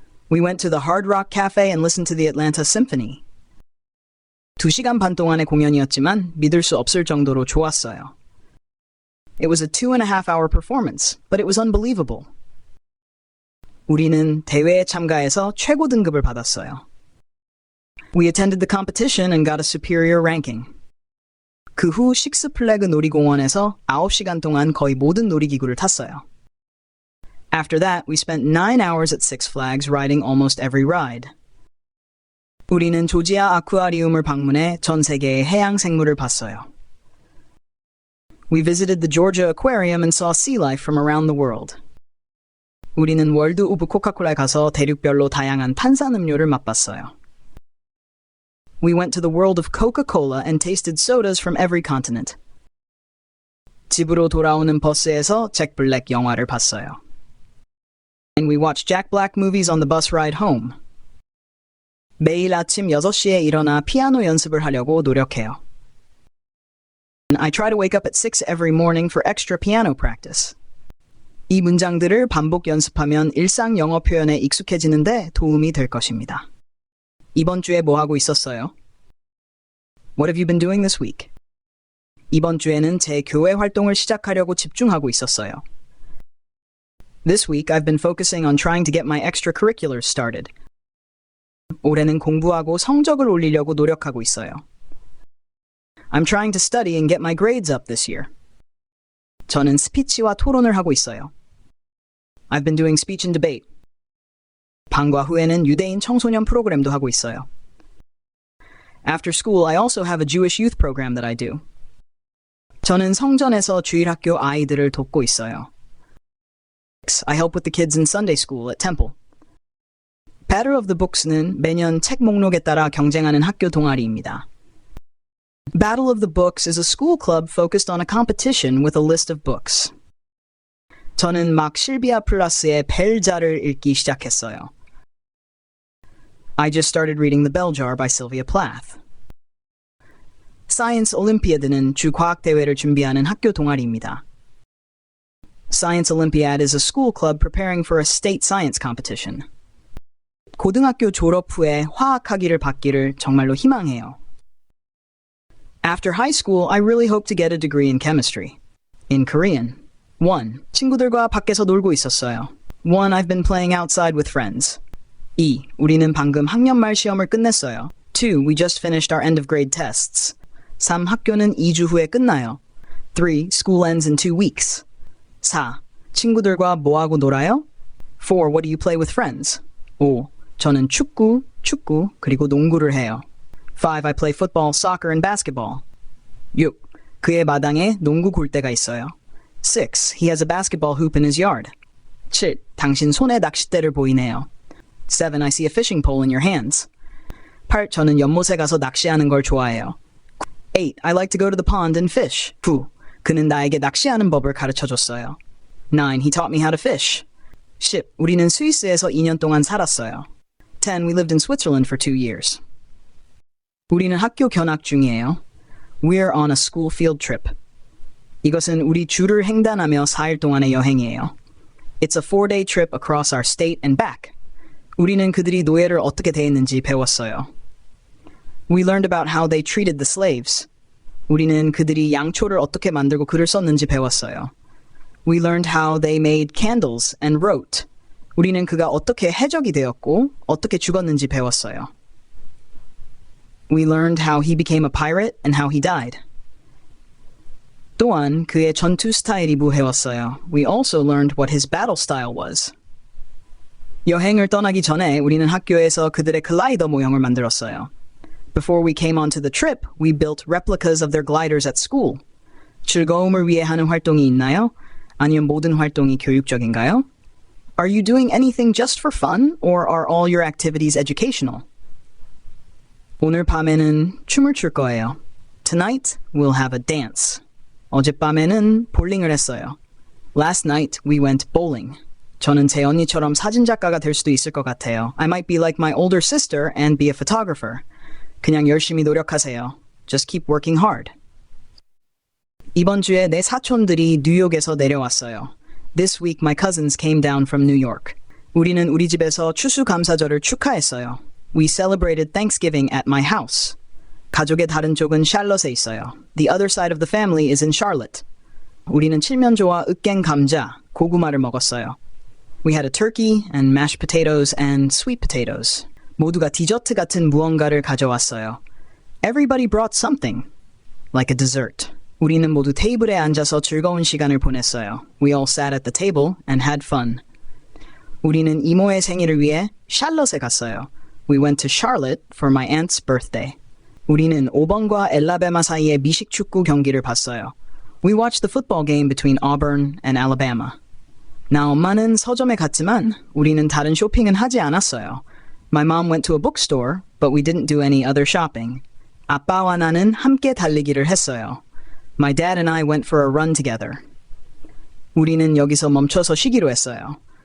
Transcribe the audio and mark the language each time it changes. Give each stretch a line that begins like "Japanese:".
English: We went to the Hard Rock Cafe and listened to the Atlanta Symphony.
Korean: 2시간 반 동안의 공연이었지만 믿을 수 없을 정도로 좋았어요.
English: It was a 2.5-hour performance, but it was unbelievable.
Korean: 우리는 대회에 참가해서 최고 등급을 받았어요.
English: We attended the competition and got a superior ranking.
Korean: 그 후 식스플래그 놀이공원에서 9시간 동안 거의 모든 놀이기구를 탔어요.
English: After that, we spent 9 hours at Six Flags riding almost every ride.
Korean: 우리는 조지아 아쿠아리움을 방문해 전 세계의 해양 생물을 봤어요.
English: We visited the Georgia Aquarium and saw sea life from around the world.
Korean: 우리는 월드 오브 코카콜라에 가서 대륙별로 다양한 탄산음료를 맛봤어요.
English: We went to the world of Coca-Cola and tasted sodas from every continent.
Korean: 집으로 돌아오는 버스에서 잭 블랙 영화를 봤어요.
English: And we watched Jack Black movies on the bus ride home.
Korean: 매일 아침 6시에 일어나 피아노 연습을 하려고 노력해요.
English: I try to wake up at 6 every morning for extra piano practice.
Korean: 이 문장들을 반복 연습하면 일상 영어 표현에 익숙해지는데 도움이 될 것입니다. 이번 주에 뭐 하고 있었어요?
English: What have you been doing this week?
Korean: 이번 주에는 제 교회 활동을 시작하려고 집중하고 있었어요.
English: This week I've been focusing on trying to get my extracurriculars started.
Korean: 올해는 공부하고 성적을 올리려고 노력하고 있어요.
English: I'm trying to study and get my grades up this year.
Korean: 저는 스피치와 토론을 하고 있어요.
English: I've been doing speech and debate.
Korean: 방과 후에는 유대인 청소년 프로그램도 하고 있어요.
English: After school, I also have a Jewish youth program that I do.
Korean: 저는 성전에서 주일학교 아이들을 돕고 있어요.
English: I help with the kids in Sunday school at Temple. Battle of the Books
Korean: 는 매년 책 목록에 따라 경쟁하는 학교 동아리입니다.
English: Battle of the Books is a school club focused on a competition with a list of books.
Korean: 저는 막 실비아 플러스의 벨자를 읽기 시작했어요.
English: I just started reading The Bell Jar by Sylvia Plath.
Korean: Science Olympiad는 주 과학대회를 준비하는 학교 동아리입니다.
English: Science Olympiad is a school club preparing for a state science competition.
Korean: 고등학교 졸업 후에 화학학위를 받기를 정말로 희망해요.
English: After high school, I really hope to get a degree in chemistry. In Korean. 1.
Korean: 친구들과 밖에서 놀고 있었어요.
English: 1. I've been playing outside with friends. 2.
Korean: 우리는 방금 학년 말 시험을 끝냈어요.
English: 2. We just finished our end of grade tests. 3.
Korean: 학교는 2주 후에 끝나요.
English: 3. School ends in 2 weeks. 4.
Korean: 친구들과 뭐하고 놀아요?
English: 4. What do you play with friends? 5.
Korean: 저는 축구, 그리고 농구를 해요.
English: 5. I play football, soccer, and basketball. 6.
Korean: 그의 마당에 농구 골대가 있어요.
English: 6. He has a basketball hoop in his yard. 7.
Korean: 당신 손에 낚싯대를 보이네요.
English: 7. I see a fishing pole in your hands. 8.
Korean: 저는 연못에 가서 낚시하는 걸 좋아해요.
English: 8. I like to go to the pond and fish. 9.
Korean: 그는 나에게 낚시하는 법을 가르쳐줬어요.
English: 9. He taught me how to fish. 10.
Korean: 우리는 스위스에서 2년 동안 살았어요.
English: 10. We lived in Switzerland for 2 years.
Korean: 우리는 학교 견학 중이에요.
English: We're on a school field trip.
Korean: 이것은 우리 주를 횡단하며 4일 동안의 여행이에요.
English: It's a 4-day trip across our state and back.
Korean: 우리는 그들이 노예를 어떻게 대했는지 배웠어요.
English: We learned about how they treated the slaves.
Korean: 우리는 그들이 양초를 어떻게 만들고 글을 썼는지 배웠어요.
English: We learned how they made candles and wrote.
Korean: 우리는 그가 어떻게 해적이 되었고 어떻게 죽었는지 배웠어요.
English: We learned how he became a pirate and how he died.
Korean: 또한 그의 전투 스타일이 배웠어요.
English: We also learned what his battle style was.
Korean: 여행을 떠나기 전에 우리는 학교에서 그들의 글라이더 모형을 만들었어요.
English: Before we came onto the trip, we built replicas of their gliders at school.
Korean: 즐거움을 위해 하는 활동이 있나요? 아니면 모든 활동이 교육적인가요?
English: Are you doing anything just for fun, or are all your activities educational?
Korean: 오늘 밤에는 춤을 출 거예요.
English: Tonight, we'll have a dance.
Korean: 어젯밤에는 볼링을 했어요.
English: Last night, we went bowling.
Korean: 저는 제 언니처럼 사진작가가 될 수도 있을 것 같아요.
English: I might be like my older sister and be a photographer.
Korean: 그냥 열심히 노력하세요.
English: Just keep working hard.
Korean: 이번 주에 내 사촌들이 뉴욕에서 내려왔어요.
English: This week my cousins came down from New York.
Korean: 우리는 우리 집에서 추수감사절을 축하했어요.
English: We celebrated Thanksgiving at my house.
Korean: 가족의 다른 쪽은 샬럿에 있어요.
English: The other side of the family is in Charlotte.
Korean: 우리는 칠면조와 으깬 감자, 고구마를 먹었어요.
English: We had a turkey and mashed potatoes and sweet potatoes.
Korean: 모두가 디저트 같은 무언가를 가져왔어요.
English: Everybody brought something, like a dessert.
Korean: 우리는 모두 테이블에 앉아서 즐거운 시간을 보냈어요.
English: We all sat at the table and had fun.
Korean: 우리는 이모의 생일을 위해 샬럿에 갔어요.
English: We went to Charlotte for my aunt's birthday.
Korean: 우리는 오번과 엘라베마 사이의 미식 축구 경기를 봤어요.
English: We watched the football game between Auburn and Alabama.
Korean: 나 엄마는 서점에 갔지만 우리는 다른 쇼핑은 하지 않았어요.
English: My mom went to a bookstore, but we didn't do any other shopping.
Korean: 아빠와 나는 함께 달리기를 했어요.
English: My dad and I went for a run together.
Korean: 우리는 여기서 멈춰서 쉬기로 했어요.